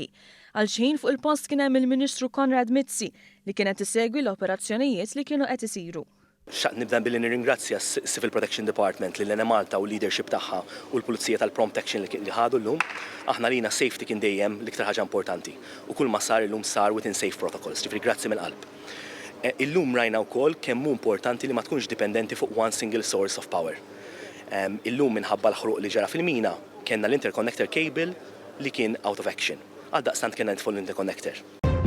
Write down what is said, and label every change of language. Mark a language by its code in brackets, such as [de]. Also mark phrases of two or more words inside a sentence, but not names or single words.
[mt] Għal xi ħin fuq il-post kien hemm il-Ministru Konrad Mizzi li kienet isegwi l-operazzjonijiet li kienu qed isiru. Xaqt nibda billi nirringrazzja s-Civil Protection Department li l-Ene Malta u l-leadership tagħha u l-Pulizija tal- [en] Prompt Action [mt] li ħadu llum. Aħna lina safety kien dejjem l-iktar ħaġa importanti u kull ma sar illum sar [en] within safe protocols. [mt] Ġifieri grazzi mill-qalb. Illum rajna wkoll kemm hu importanti li ma tkunx dipendenti fuq [en] one single source of power. [mt] Illum minħabba l-ħruq li ġara fil-mina kellna l- [en] interconnector cable [mt] li kien [en] out of action. [mt] Għaldaqstant kien [en] full interconnector.